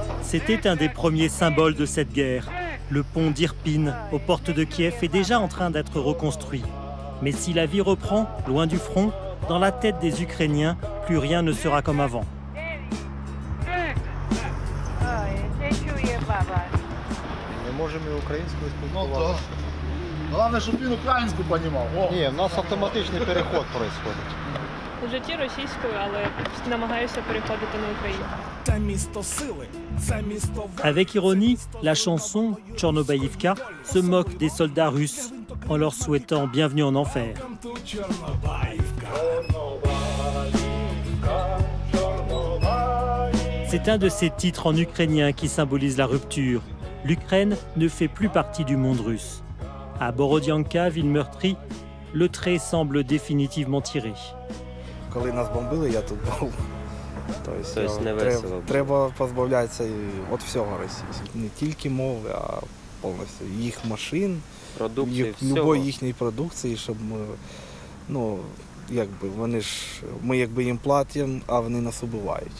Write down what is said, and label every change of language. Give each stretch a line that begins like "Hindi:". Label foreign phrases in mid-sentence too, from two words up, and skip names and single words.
French: C'était un des premiers symboles de cette guerre. Le pont d'Irpin, aux portes de Kiev, est déjà en train d'être reconstruit. Mais si la vie reprend, loin du front, dans la tête des Ukrainiens, plus rien ne sera comme avant.
Ukrainian: Можемо і українською спілкуватися. Головне, щоб він українську розумів. Ні, у нас автоматичний переход відбувається. У житті російською, але намагаюся переходити на Україну.
French: Avec ironie, la chanson Tchornobaïvka se moque des soldats russes en leur souhaitant bienvenue en enfer. C'est un de ces titres en ukrainien qui symbolise la rupture. L'Ukraine ne fait plus partie du monde russe. À Borodianka, ville meurtrie, le trait semble définitivement tiré.
Ukrainian: Коли нас бомбили, я тут був. Тобто треба позбавлятися від всього російського. Не тільки мови, а повністю їх машин, любої їхньої продукції, щоб ми, ну, якби вони ж, ми якби їм платимо, а вони нас убивають.